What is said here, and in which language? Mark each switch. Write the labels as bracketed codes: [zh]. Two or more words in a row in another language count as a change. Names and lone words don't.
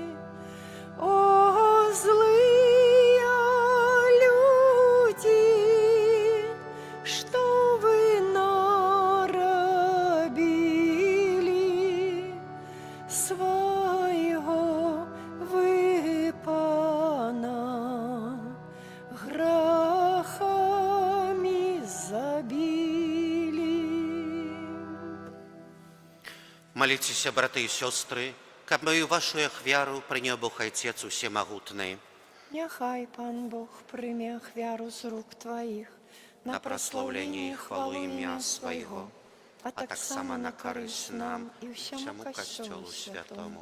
[be] О, злыя людзі, што вы нарабілі, свайго вы пана грахамі забілі. [ru] Молитесь, браты и сестры, [be] каб мою вашу ахвяру прыняў Бог Отец Усемагутны. Няхай Пан Бог прыме ахвяру з рук тваіх На праслаўленне і хвалу імя свайго, а таксама на карысць нам і всяму ўсяму касцёлу касцёлу святому.